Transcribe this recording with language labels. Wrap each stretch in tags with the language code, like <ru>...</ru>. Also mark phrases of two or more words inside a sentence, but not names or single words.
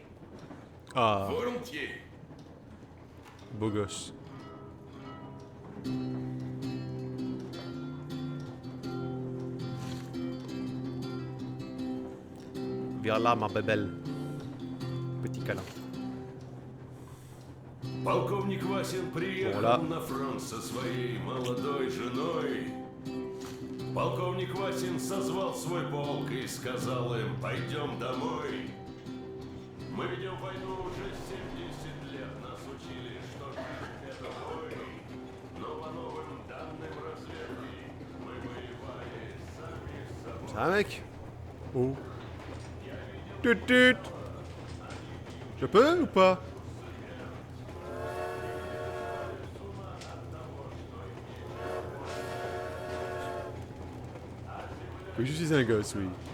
<fr>Ah, Volontiers. beau gosse. Viens là, ma bébelle. Petit câlin.</fr> <ru>Полковник Васин приехал Оля. на фронт со своей молодой женой. Полковник Васин созвал свой полк и сказал им: пойдем домой. Мы ведем войну уже 70 лет, нас учили, что жизнь это бой. Но по новым данным разведки мы воевали сами с собой.</ru> <fr>Ça va, mec? Oh. Tut tut. Je peux ou pas? Oui, je suis un gosse, oui.</fr>